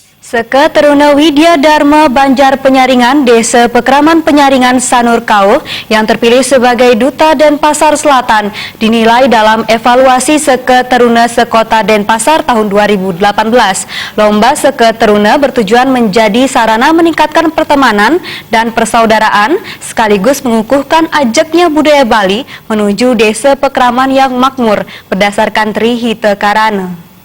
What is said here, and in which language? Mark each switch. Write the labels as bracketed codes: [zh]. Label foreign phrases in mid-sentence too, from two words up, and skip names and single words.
[id] Seketeruna Widya Dharma Banjar Penyaringan, Desa Pekraman Penyaringan Sanur Kauh yang terpilih sebagai Duta Denpasar Selatan dinilai dalam evaluasi Seketeruna Sekota Denpasar tahun 2018. Lomba Seketeruna bertujuan menjadi sarana meningkatkan pertemanan dan persaudaraan sekaligus mengukuhkan ajaknya budaya Bali menuju Desa Pekraman yang makmur berdasarkan Trihita Karana.